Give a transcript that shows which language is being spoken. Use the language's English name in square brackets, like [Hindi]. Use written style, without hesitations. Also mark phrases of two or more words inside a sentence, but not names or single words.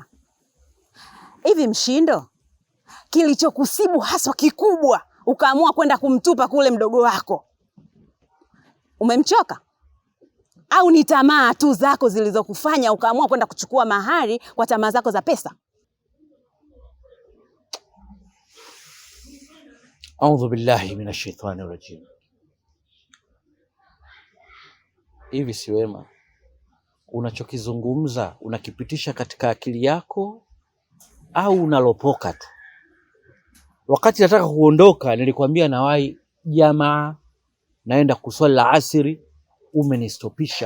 [Swahili] Hivi Mshindo, kilichokusibu haswa kikubwa ukaamua kwenda kumtupa kule mdogo wako, umemchoka? Au ni tamaa tu zako zilizokufanya ukaamua kwenda kuchukua mahari kwa tamaa zako za pesa? [Arabic] أعوذ بالله من الشيطان الرجيم. [Swahili] Hivi si wema unachokizungumza unakipitisha katika akili yako au unalopoka tu? Wakati nataka kuondoka nilikwambia nawahi jamaa, naenda kuswali la asiri, umenistopisha.